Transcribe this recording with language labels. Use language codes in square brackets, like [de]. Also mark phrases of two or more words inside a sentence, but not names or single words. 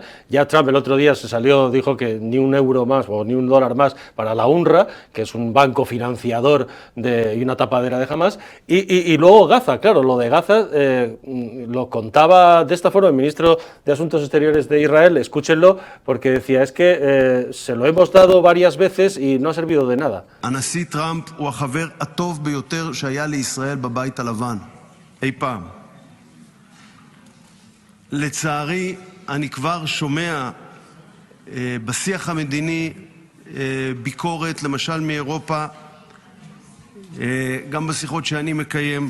[es] Ya Trump el otro día se salió, dijo que ni un euro más o ni un dólar más para la UNRWA, que es un banco financiador y una tapadera de Hamás, y luego Gaza, claro, lo de Gaza lo contaba de esta forma el ministro de Asuntos Exteriores de Israel, escúchenlo, porque decía, es que se lo hemos dado varias veces y no ha servido de nada. [he] הנשיא טראמפ הוא החבר הטוב ביותר שהיה לישראל בבית הלבן אי פעם. לצערי, אני כבר שומע בשיח המדיני ביקורת, למשל מאירופה, גם בשיחות שאני מקיים.